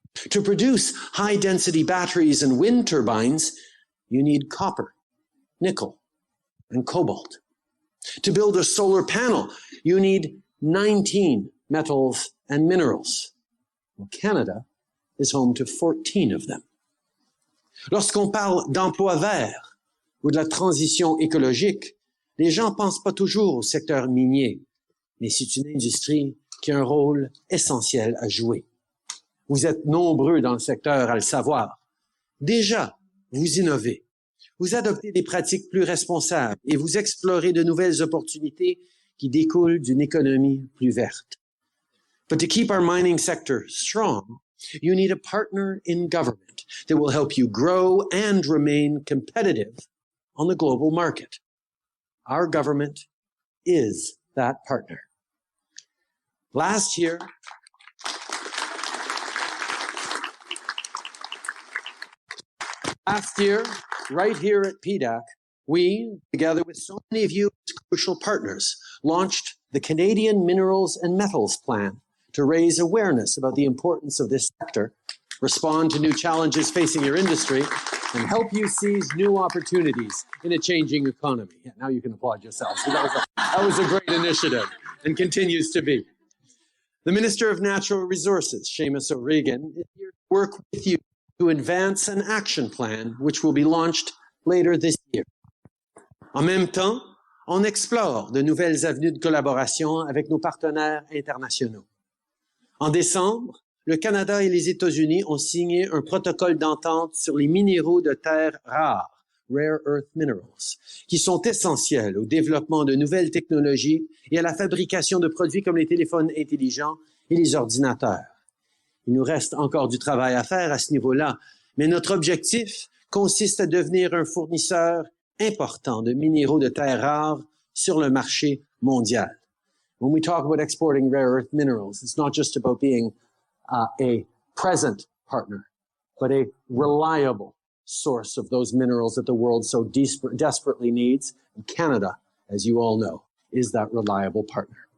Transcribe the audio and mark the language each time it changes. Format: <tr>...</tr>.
<en>To produce high-density batteries and wind turbines, you need copper, nickel, and cobalt. To build a solar panel, you need 19 metals and minerals. Well, Canada is home to 14 of them.</en> <fr>Lorsqu'on parle d'emploi vert ou de la transition écologique, les gens ne pensent pas toujours au secteur minier, mais c'est une industrie qui a un rôle essentiel à jouer. Vous êtes nombreux dans le secteur à le savoir. Déjà, vous innovez. Vous adoptez des pratiques plus responsables et vous explorez de nouvelles opportunités qui découlent d'une économie plus verte.</fr> <en>But to keep our mining sector strong, you need a partner in government that will help you grow and remain competitive on the global market. Our government is that partner. Last year, right here at PDAC, we, together with so many of you as crucial partners, launched the Canadian Minerals and Metals Plan to raise awareness about the importance of this sector, respond to new challenges facing your industry, and help you seize new opportunities in a changing economy. Yeah, now you can applaud yourselves. That was a great initiative and continues to be. The Minister of Natural Resources, Seamus O'Regan, is here to work with you to advance an action plan which will be launched later this year.</en> <fr>En même temps, on explore de nouvelles avenues de collaboration avec nos partenaires internationaux. En décembre, le Canada et les États-Unis ont signé un protocole d'entente sur les minéraux de terre rares,</fr> <en>rare earth minerals,</en> <fr>qui sont essentiels au développement de nouvelles technologies et à la fabrication de produits comme les téléphones intelligents et les ordinateurs. Il nous reste encore du travail à faire à ce niveau-là, mais notre objectif consiste à devenir un fournisseur important de minéraux de terre rares sur le marché mondial.</fr> <en>When we talk about exporting rare earth minerals, it's not just about being a present partner, but a reliable source of those minerals that the world so desperately needs. And Canada, as you all know, is that reliable partner.</en>